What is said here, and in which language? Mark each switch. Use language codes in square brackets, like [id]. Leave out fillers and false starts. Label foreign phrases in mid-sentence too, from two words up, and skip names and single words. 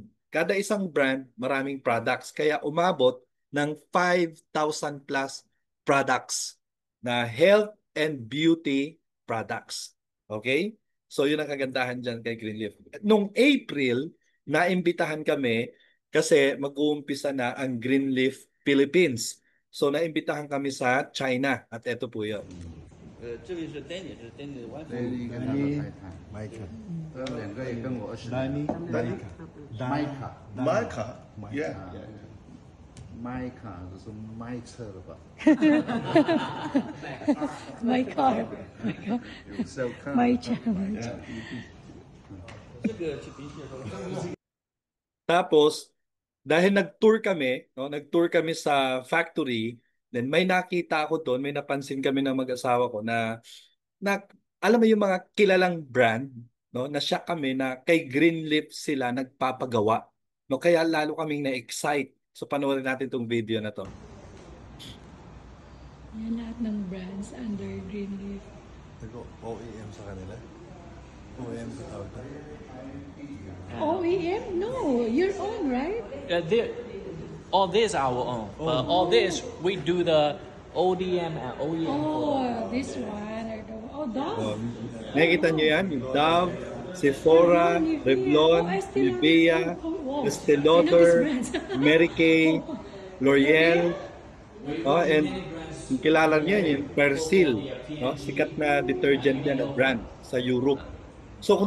[tl] Kada isang brand, maraming products. Kaya umabot ng 5,000 plus products na [en] health and beauty products. [tl] Okay? So yun ang kagandahan dyan kay Greenleaf. Nung April, naimbitahan kami kasi mag-uumpisa na ang Greenleaf Philippines. So naimbitahan kami sa China at ito po yun. [zh] 这位是 Danny，这是 Danny 的 wife。 Danny 跟他的太太 Michael，他们两个也跟我20年。Michael， Micah, Michael 就是卖车的吧？ [en] My car. [zh] 有时候看 [en] My car. [zh] 这个去比写说， [tl] Tapos, dahil nag-tour kami, no, nag-tour kami sa factory, then may nakita ako doon, may napansin kami ng mag-asawa ko na alam mo yung mga kilalang brand, no, na siya kami na kay Greenleaf sila nagpapagawa. No, kaya lalo kaming na-excite. So panoorin natin tong video na to. Yan lahat ng brands under Greenleaf. Ito, OEM sa kanila. OEM sa tawag to. [en] OEM? No, your own, right? All this our own. All this we do the ODM and OEM. Oh, this one. Or the, oh, Dove. [tl] Nakikita nyo yan? Yung Dove, Sephora, Revlon, Nivea, Estée Lauder, Mary Kay, L'Oreal, and yung kilala niya yung Persil, no? Sikat na detergent yan na brand sa Europe.